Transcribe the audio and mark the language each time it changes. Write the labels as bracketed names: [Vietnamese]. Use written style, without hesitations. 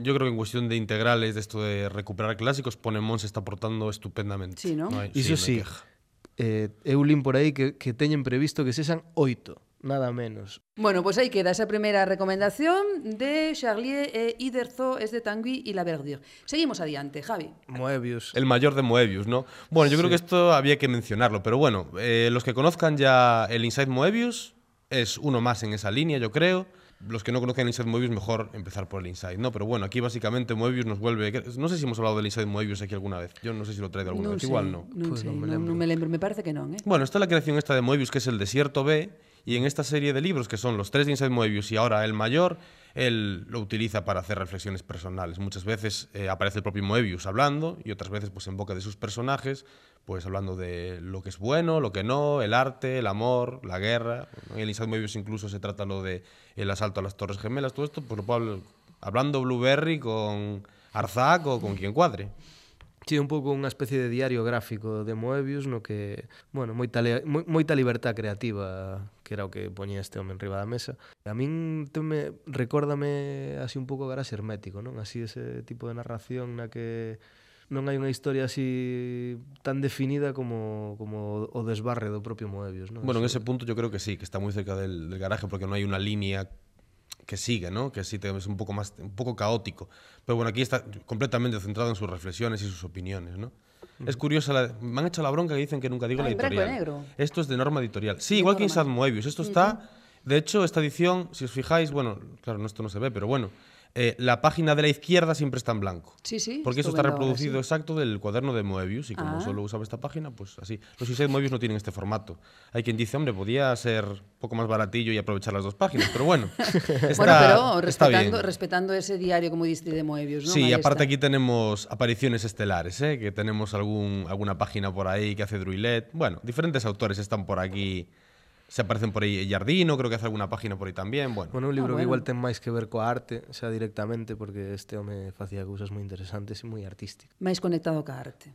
[Spanish] Yo creo que en cuestión de integrales, de esto de recuperar clásicos, Ponemon se está portando estupendamente. Sí, ¿no? [Galician] Eu lin por aí que teñen previsto que sexan 8, nada menos. Bueno, pois pues aí queda esa primeira recomendación de Charlie e Iderzo, [Spanish] es de Tanguy y la Verdure. [Galician] Seguimos adiante, Javi. Moebius. [Spanish] El maior de Moebius, ¿no? Bueno, yo creo que esto había que mencionarlo, pero bueno, los que conozcan ya el Inside Moebius, es uno más en esa línea, yo creo. Los que no conocen Inside Moebius, mejor empezar por el Inside, ¿no? Pero bueno, aquí básicamente Moebius nos vuelve... No sé si hemos hablado del Inside Moebius aquí alguna vez. Yo no sé si lo he traído alguna vez. Igual no. No me lembro. Me parece que no, ¿eh? Bueno, está la creación esta de Moebius, que es el Desierto B, y en esta serie de libros, que son los tres de Inside Moebius y ahora el mayor, él lo utiliza para hacer reflexiones personales. Muchas veces aparece el propio Moebius hablando y otras veces pues en boca de sus personajes, pues hablando de lo que es bueno, lo que no, el arte, el amor, la guerra. En el Inside Moebius incluso se trata lo de el asalto a las Torres Gemelas, todo esto, pues lo puedo hablando Blueberry con Arzak o con quien cuadre. [Galician] Sí, un pouco unha especie de diario gráfico de Moebius no que, bueno, moita libertad creativa, que era o que poñía este home enriba da mesa. A min recórdame así un pouco Garaxe Hermético, non? Así ese tipo de narración na que non hai unha historia así tan definida como o desbarre do propio Moebius, non? [Spanish] Bueno, en ese punto yo creo que sí, que está moi cerca del garaje porque non hai unha línea que sigue, ¿no? Que sí, es un poco caótico. Pero bueno, aquí está completamente centrado en sus reflexiones y sus opiniones, ¿no? Es curiosa, me han hecho la bronca que dicen que nunca digo la editorial. Blanco y negro. Esto es de Norma Editorial. Sí, igual que Inside Moebius. Esto está, de hecho, esta edición, si os fijáis, bueno, claro, esto no se ve, pero bueno, la página de la izquierda siempre está en blanco. Sí, sí. Porque eso está reproducido ahora, sí. Exacto del cuaderno de Moebius y como solo usaba esta página, pues así. Los Inside Moebius no tienen este formato. Hay quien dice, hombre, podía ser un poco más baratillo y aprovechar las dos páginas, pero bueno. Respetando ese diario, como dice, de Moebius, ¿no? Sí, Maestra. Aparte aquí tenemos apariciones estelares, ¿eh? Que tenemos alguna página por ahí que hace Druillet. Bueno, diferentes autores están por aquí. Se aparecen por ahí Jardino, creo que hace alguna página por ahí también. Bueno [Galician] un libro que igual ten máis que ver coa arte, o sea, directamente, porque este home facía cousas moi interesantes e moi artísticas. Máis conectado coa arte.